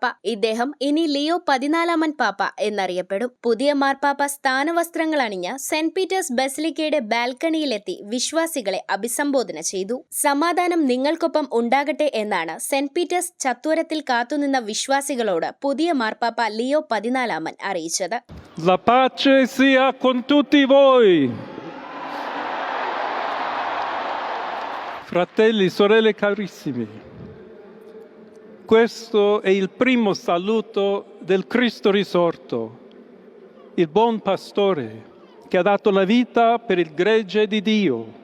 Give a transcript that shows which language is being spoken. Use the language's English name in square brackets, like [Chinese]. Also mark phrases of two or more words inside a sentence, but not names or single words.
[Malayalam] ഇദ്ദേഹം ഇനി ലിയോ 14 പാപ്പ എന്നറിയപ്പെടും. പുതിയ മാർപ്പാപ്പ സ്ഥാനവസ്ത്രങ്ങൾ അണിഞ്ഞ് സെന്റ് പീറ്റേഴ്സ് ബസിലിക്കയുടെ ബാൽക്കണിയിലെത്തി വിശ്വാസികളെ അഭിസംബോധന ചെയ്തു. സമാധാനം നിങ്ങൾക്കൊപ്പം ഉണ്ടാകട്ടെ എന്നാണ് സെന്റ് പീറ്റേഴ്സ് ചത്വരത്തിൽ കാത്തുനിന്ന വിശ്വാസികളോട് പുതിയ മാർപ്പാപ്പ ലിയോ 14 അറിയിച്ചത്. [Italian] La pace sia con tutti voi. Fratelli, sorelle carissimi, questo è il primo saluto del Cristo risorto, il buon pastore che ha dato la vita per il gregge di Dio.